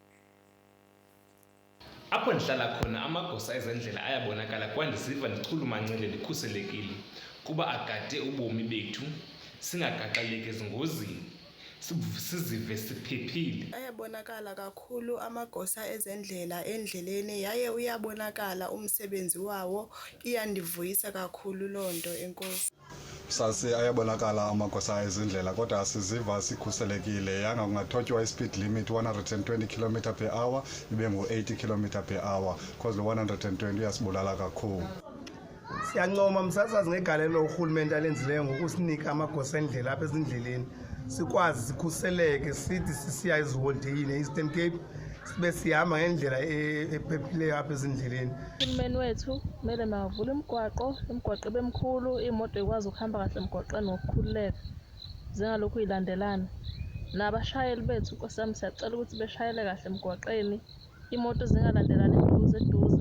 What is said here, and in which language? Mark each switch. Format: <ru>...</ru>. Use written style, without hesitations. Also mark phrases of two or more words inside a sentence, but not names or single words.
<xh>Apho ndihlala khona amagosa ezendlela ayabonakala kwaye ndisiva ndichulumancile ndikhuselekile kuba agade ubomi bethu singagaxeleki ezingozini, sizive siphephile. Ayabonakala kakhulu amagosa ezendlela endleleni, yaye uyabonakala umsebenzi wawo. Iyandivuyisa kakhulu loo nto, enkosi. Sasi ayabonakala amagosa ezindlela kodwa asiziva sikhuselekile yanga kungathotywa i-</xh> <en>speed limit 120 km per hour</en> <xh>ibe ngu-80</xh> <en>km per hour because</en> <xh>lo 120 uyasibulala kakhulu. Siyancoma msasazi ngegalelo urhulumente alenzileyo ngokusinika amagosa endlela apha ezindleleni sikwazi sikhuseleke sithi sisiya eziholideyini e-Eastern Cape sibe sihamba ngendlela ephephileyo apha ezindleleni.</xh> <zu>Uhulumeni wethu kumele mavule imigwaqo ibe mkhulu, imoto ikwazi ukuhamba kahle emgwaqeni ngokukhululeka zingalokhu ilandelana. Nabashayeli bethu nkosami siyacela ukuthi beshayele kahle emgwaqeni, imoto zingalandelani eduze.</zu>